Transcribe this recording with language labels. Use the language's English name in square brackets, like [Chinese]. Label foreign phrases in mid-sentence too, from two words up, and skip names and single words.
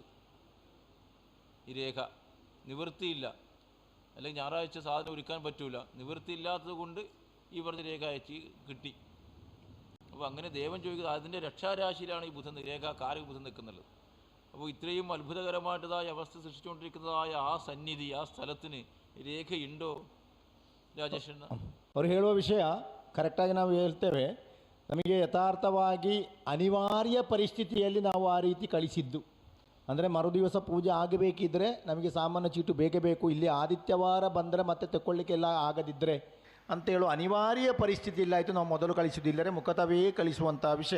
[Malayalam] ഈ രേഖ നിവൃത്തിയില്ല, അല്ലെങ്കിൽ ഞായറാഴ്ച സാധനം ഒരുക്കാൻ പറ്റൂല, നിവൃത്തിയില്ലാത്തത് കൊണ്ട് ഈ പറഞ്ഞ രേഖ അയച്ച് കിട്ടി. അപ്പോൾ അങ്ങനെ ദേവൻ ചോദിക്കുന്നത് അതിൻ്റെ രക്ഷാരാശിയിലാണ് ഈ ബുധൻ, രേഖാകാരക ബുധൻ നിൽക്കുന്നത്. അപ്പോൾ ഇത്രയും അത്ഭുതകരമായിട്ടതായ അവസ്ഥ സൃഷ്ടിച്ചുകൊണ്ടിരിക്കുന്നതായ ആ സന്നിധി, ആ സ്ഥലത്തിന് രേഖയുണ്ടോ ರಾಜೇಶಣ್ಣ? [Kannada] ಅವರು ಹೇಳುವ ವಿಷಯ ಕರೆಕ್ಟಾಗಿ ನಾವು ಹೇಳ್ತೇವೆ. ನಮಗೆ ಯಥಾರ್ಥವಾಗಿ ಅನಿವಾರ್ಯ ಪರಿಸ್ಥಿತಿಯಲ್ಲಿ ನಾವು ಆ ರೀತಿ ಕಳಿಸಿದ್ದು. ಅಂದರೆ ಮರುದಿವಸ ಪೂಜೆ ಆಗಬೇಕಿದ್ದರೆ ನಮಗೆ ಸಾಮಾನ್ಯ ಚೀಟು ಬೇಕೇ ಬೇಕು, ಇಲ್ಲಿ ಆದಿತ್ಯವಾರ ಬಂದರೆ ಮತ್ತೆ ತಗೊಳ್ಳಿಕ್ಕೆಲ್ಲ ಆಗದಿದ್ದರೆ ಅಂತೇಳು ಅನಿವಾರ್ಯ ಪರಿಸ್ಥಿತಿ ಇಲ್ಲಾಯಿತು, ನಾವು ಮೊದಲು ಕಳಿಸುವುದಿಲ್ಲರೆ ಮುಖತವೇ ಕಳಿಸುವಂಥ ವಿಷಯ.